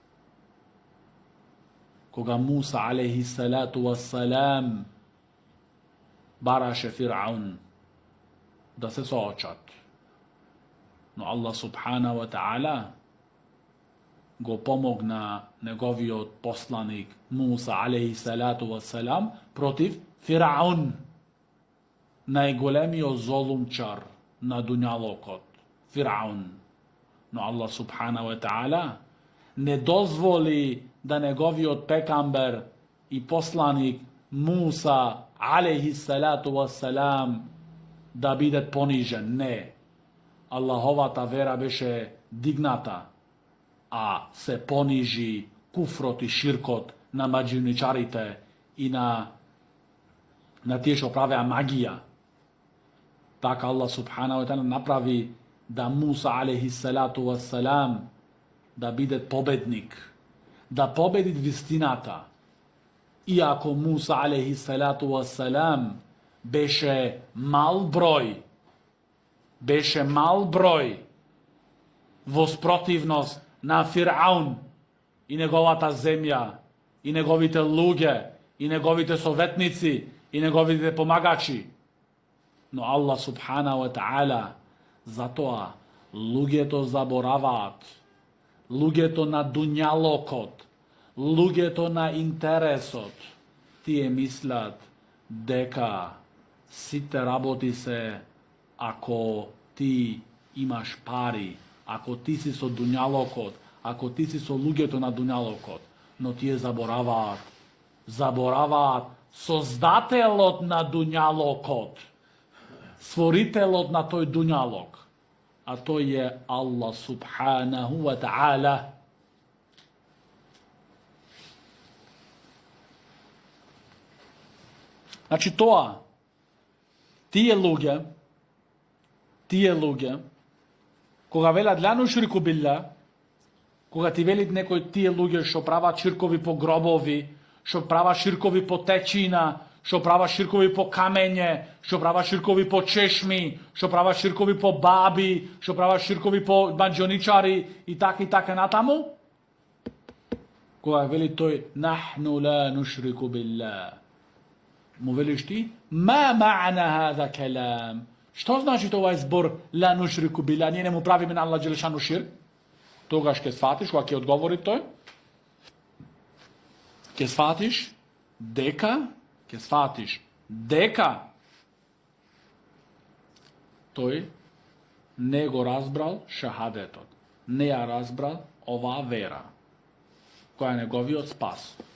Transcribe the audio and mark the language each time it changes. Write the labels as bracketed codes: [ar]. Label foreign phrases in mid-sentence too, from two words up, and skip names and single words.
[mk] Кога Муса [ar] عليه الصلاة والسلام [mk] бараше Фир'аун да се соочат, но Аллах [ar] سبحانه وتعالى [mk] го помогна неговиот посланик Муса [ar] عليه الصلاة والسلام [mk] против Фираун, најголемиот золумчар на дуњалокот, Фираун. Но Аллах [ar] سبحانه وتعالى [mk] не дозволи да неговиот пекамбер и посланик Муса [ar] عليه الصلاة والسلام [mk] да биде понижен. Не. Аллаховата вера беше дигната, а се понижи куфрот и ширкот на маđивничарите и на тие што правеа магија. Така Аллах [ar] سبحانه وتعالى [mk] направи да Муса [ar] عليه الصلاة والسلام [mk] да биде победник, да победи вистината. Иако Муса [ar] عليه الصلاة والسلام [mk] беше мал број во спротивност на Фираун и неговата земја, и неговите луѓе, и неговите советници, и неговите помагачи. Но Аллах [ar] سبحانه وتعالى [mk] затоа луѓето забораваат, луѓето на дуњалокот, луѓето на интересот, тие мислат дека сите работи се ако ти имаш пари, ако ти си со дуњалокот, ако ти си со луѓето на дуњалокот. Но тие забораваат создателот на дуњалокот, створителот на тој дуњалок, а тој е Аллах [ar] سبحانه وتعالى. [mk] Значи тоа, тие луѓе, кога велат [ar] لا نشرك بالله, [mk] кога ти велит некој тие луѓе што прават ширкови по гробови, што прават ширкови по течина, што прават ширкови по камење, што прават ширкови по чешми, што прават ширкови по баби, што прават ширкови по маđоничари и така натаму, кога вели тој [ar] نحن لا نشرك بالله, [mk] му велиш ти [ar] ما معنى هذا الكلام, [mk] што значи овај збор [ar] لا نشرك بالله, [mk] ние не му правиме на Аллах џелешану ширк? Тогаш ќе сфатиш, кога ќе одговори тој, ќе сфатиш дека тој не го разбрал шахадетот, не ја разбрал оваа вера, која е неговиот спас.